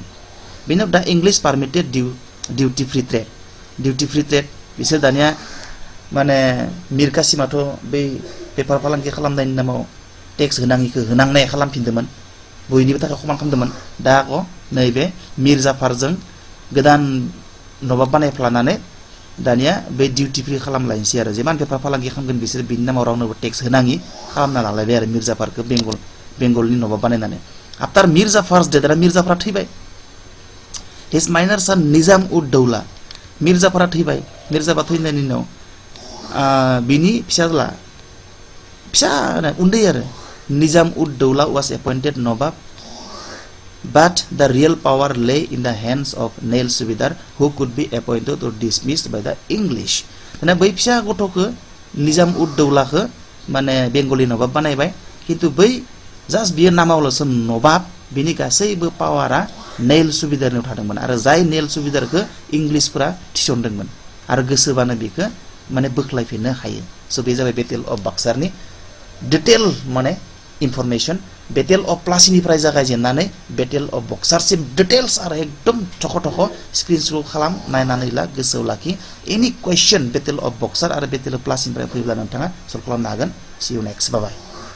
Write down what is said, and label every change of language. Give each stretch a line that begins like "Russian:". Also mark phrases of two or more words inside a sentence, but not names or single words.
Bodo: बेनि उनाव दा
English: English permitted duty free trade
Bodo: बिसोर दानिया माने मीर कासिमाथ' बै बेफार फालांगि खालामनायनि नामाव टेक्स होनाङिखौ होनांनाय खालामफिनदोंमोन बयनिबो थाखाय समान खालामदोंमोन दा नैबे मीर जाफारजों गोदान नवाब बानायफ्लानानै दानिया बे
English: duty free
Bodo: खालामलायनोसै आरो जेमान बेफार फालांगि खालामगोन बिसोर बिनि नामाव रावनोबो टेक्स होनाङि खालामना लालायबाय आरो मीर जाफारखौ बेंगलनि नवाब बानायनानै।
English: after Mir Jafar's death his minor son Nizam ud Daula
Bodo: मीर जाफारा थैबाय मीर जाफार थैनायनि उनाव बिनि फिसा उन्दै आरो
English: Nizam ud Daula was appointed Nawab but the real power lay in the hands of Nail Subedar who could be appointed or dismissed by the English।
Bodo: ना बै फिसा गथ'खौ निजाम उद दौलाखौ माने बेंगलि नवाब बानायबाय खिन्थु बै जास्ट बियो नामावल'सो नवाब बिनि गासैबो पावारा नेल सुबिदारनियाव थादोंमोन आरो जाय नेल सुबिदारखौ इंलिसफोरा थिसनदोंमोन आरो गोसोबानो बेखौ माने बोख्लायफिननो हायो स' बे जाबाय बेटेल अफ बाक्सारनि डिटेल माने इनफरमेशन बेटेल अफ प्लासीनिफ्राय जागायजेननानै बेटेल अफ बक्सारसिम डिटेल्स आरो एकदम थख' थख' स्क्रिनशट खालाम नायनानै ला गोसोआव लाखि
English: any question
Bodo: बेटेल अफ बक्सार आरो बेटेल अफ प्लासीनिफ्राय फैब्ला नोंथाङा सल्भ खालामनो हागोन
English: see you next bye